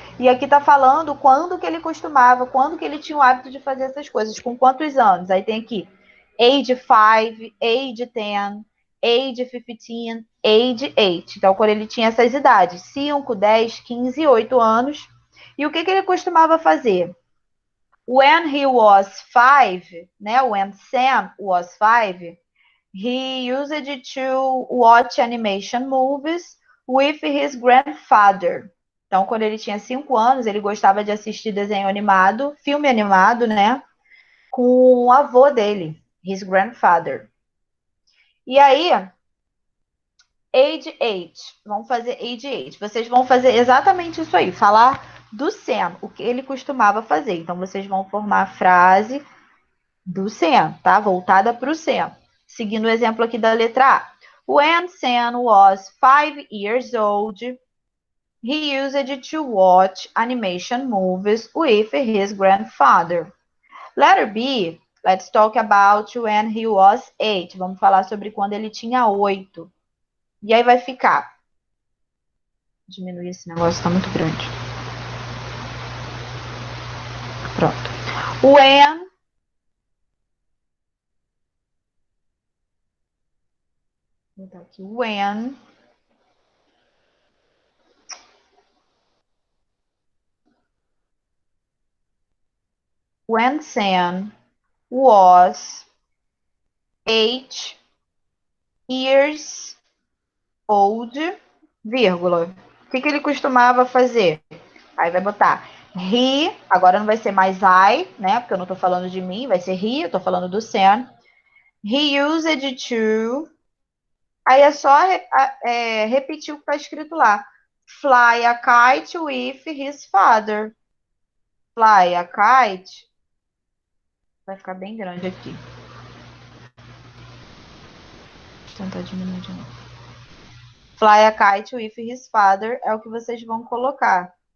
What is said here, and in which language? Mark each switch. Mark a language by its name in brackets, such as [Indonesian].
[Portuguese] E aqui tá falando quando que ele costumava, quando que ele tinha o hábito de fazer essas coisas, com quantos anos. Aí tem aqui [English] age 5, age 10, age 15, age 8. [Portuguese] Então, quando ele tinha essas idades, 5, 10, 15 e 8 anos. E o que que ele costumava fazer? [English] When he was 5, né, when Sam was 5, he used to watch animation movies with his grandfather. [Portuguese] Então, quando ele tinha 5 anos, ele gostava de assistir desenho animado, filme animado, né? Com o avô dele, [English] his grandfather. [Portuguese] E aí, [English] age 8. [Portuguese] Vamos fazer age 8. Vocês vão fazer exatamente isso aí, falar do Sam, o que ele costumava fazer. Então, vocês vão formar a frase do Sam, tá? Voltada para o Sam. Seguindo o exemplo aqui da letra A. [English] When Sam was 5 years old, he used to watch animation movies with his grandfather. Letter B. Let's talk about when he was 8. [Portuguese] Vamos falar sobre quando ele tinha 8. E aí vai ficar. Diminuir esse negócio, tá muito grande. Pronto. When vou botar aqui. [English] When Sam was 8 years old, vírgula. [Portuguese] O que ele costumava fazer? Aí vai botar he, agora não vai ser mais I, né? Porque eu não tô falando de mim, vai ser he, eu tô falando do Sam. [English] He used to. [Portuguese] Aí é só repetir o que tá escrito lá. [English] Fly a kite with his father. Fly a kite. [Portuguese] Vai ficar bem grande aqui. Vou tentar diminuir de novo. [English] Fly a kite with his father [Portuguese] é o que vocês vão colocar.